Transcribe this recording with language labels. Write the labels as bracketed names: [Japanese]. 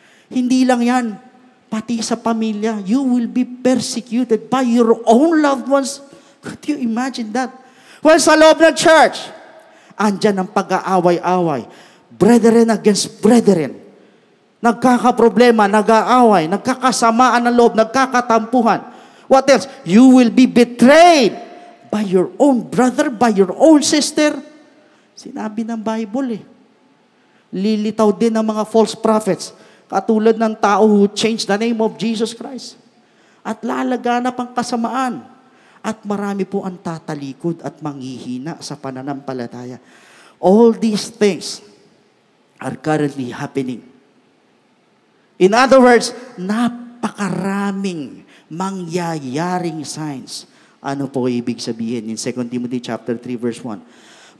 [Filipino] Hindi lang yan, pati sa pamilya, [English] you will be persecuted by your own loved ones. Could you imagine that? [Filipino] Well, sa loob ng church, andyan ang pag-aaway-away. [English] Brethren against brethren. [Filipino] Nagkakaproblema, nag-aaway, nagkakasamaan ng loob, nagkakatampuhan. [English] What else? You will be betrayed by your own brother, by your own sister. [Filipino] Sinabi ng Bible Lilitaw din ng mga false prophets, katulad ng tao [English] who changed the name of Jesus Christ. [Filipino] At lalaganap ang kasamaan. At marami po ang tatalikod at manghihina sa pananampalataya. [English] All these things are currently happening. [Filipino] In other words, napakaraming mangyayaring signs. Ano po ibig sabihin [English] in 2 Timothy chapter 3 verse 1?